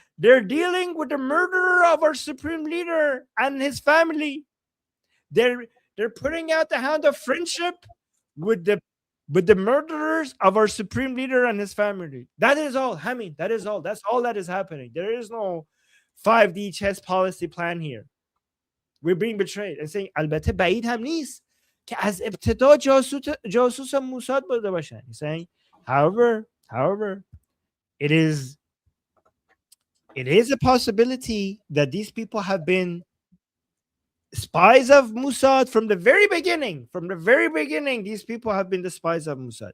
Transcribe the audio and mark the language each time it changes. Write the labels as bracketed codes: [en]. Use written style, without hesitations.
[en] They're dealing with the murderer of our supreme leader and his family. They're putting out the hand of friendship with the murderers of our supreme leader and his family. That is all. I mean, that is all. That's all that is happening. There is no 5D chess policy plan here. We're being betrayed and saying, [fa] البته بعید هم نیست که از ابتدا جاسوس موساد بوده باشن. [en] He's saying, however, it is a possibility that these people have been spies of Mossad from the very beginning. From the very beginning, these people have been the spies of Mossad.